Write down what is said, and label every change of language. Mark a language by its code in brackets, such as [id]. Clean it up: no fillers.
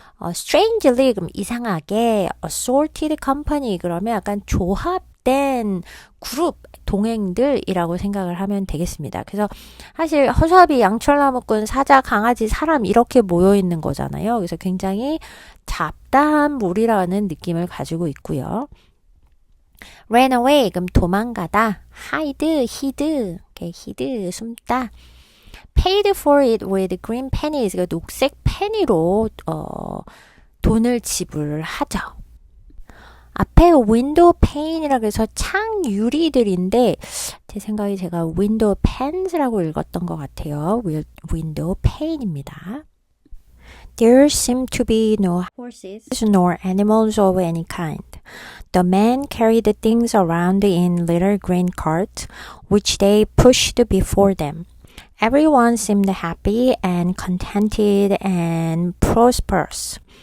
[ko] strangely 그럼 이상하게 [en] assorted company [ko] 그러면 약간 조합된 그룹 동행들이라고 생각을 하면 되겠습니다. 그래서 사실 허수아비, 양철나무꾼, 사자, 강아지, 사람 이렇게 모여 있는 거잖아요. 그래서 굉장히 잡다한 무리라는 느낌을 가지고 있고요. [en] ran away [ko] 그럼 도망가다, hide, hid, 숨다. [en] paid for it with green pennies [ko] 그러니까 녹색 페니로 돈을 지불하죠. 앞에 window pane이라 그래서 창 유리들인데 제 생각에 제가 window panes라고 읽었던 것 같아요. [en] window pane입니다. There seemed to be no horses nor animals of any kind. The men carried the things around in little green carts, which they pushed before them. Everyone seemed happy and contented and prosperous.